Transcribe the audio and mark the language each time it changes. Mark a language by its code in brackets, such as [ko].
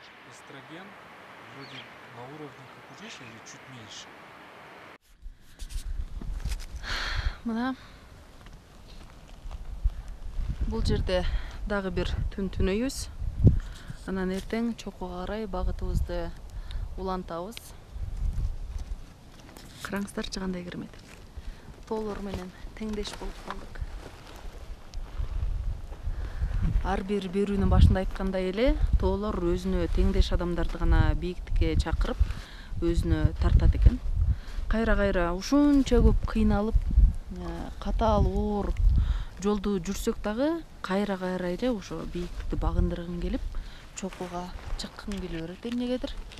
[ru] Эстроген вроде на уровне как у женщин или чуть меньше. [ky] Мына бул жерде дагы бир түн түнөйбүз. Анан эртең чокуга карай багытыбызды улантабыз. Караңыздарчы кандай керемет. Тоолор менен теңдеш болуп калдык. Ар бир берүүнүн башында айткандай эле, тоолор өзүнө теңдеш адамдарды гана бийиктикке чакырып, өзүнө тартат экен. Кайра ушунча көп кыйналып, катаал оор жолду жүрсөк дагы кайра эле ошо бийиктикти багындыргың келип, чокуга чыккың келе берет эмнегедир.